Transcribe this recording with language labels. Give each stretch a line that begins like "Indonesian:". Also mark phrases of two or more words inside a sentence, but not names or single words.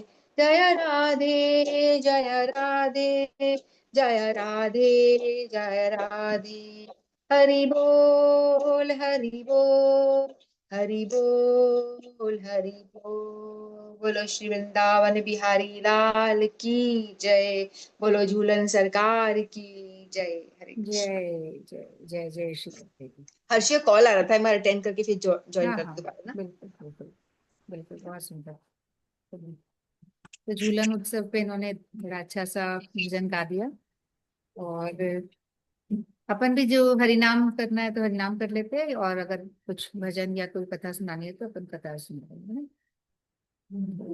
Hindi: जय राधे जय राधे जय राधे जय राधे। हरि बोल हरि बोल हरि बोल हरि बोल। बोलो श्री वृंदावन बिहारी लाल की जय। बोलो झूलन सरकार की जय। हरे कृष्ण। जय जय जय जय श्री कृष्ण। हर्षिया कॉल आ रहा था, मैं अटेंड करके फिर ज्वाइन हाँ कर हाँ, दोबारा ना। बिल्कुल बिल्कुल बिल्कुल, बहुत सुंदर। तो झूलन उत्सव पे इन्होंने बड़ा अच्छा सा भजन गा दिया। और अपन भी जो हरिनाम करना है तो हरिनाम कर लेते हैं, और अगर कुछ भजन या कोई कथा सुनानी है तो अपन कथा सुना लेंगे ना।